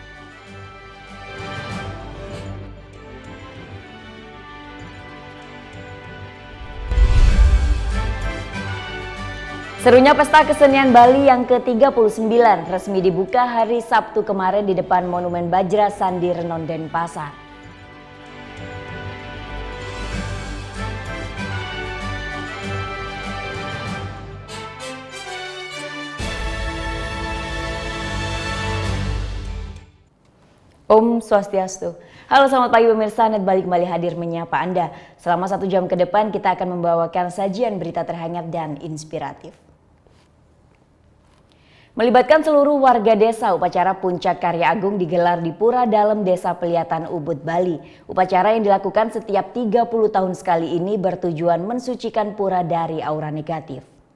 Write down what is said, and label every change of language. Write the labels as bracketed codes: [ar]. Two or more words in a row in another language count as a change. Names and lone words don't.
[id] Serunya Pesta Kesenian Bali yang ke-39 resmi dibuka hari Sabtu kemarin di depan Monumen Bajra Sandi Renon, Denpasar. Om Swastiastu. Halo, selamat pagi pemirsa, Net Bali kembali hadir menyapa Anda. Selama 1 jam ke depan kita akan membawakan sajian berita terhangat dan inspiratif. Melibatkan seluruh warga desa, upacara Puncak Karya Agung digelar di Pura Dalam Desa Peliatan, Ubud, Bali. Upacara yang dilakukan setiap 30 tahun sekali ini bertujuan mensucikan pura dari aura negatif.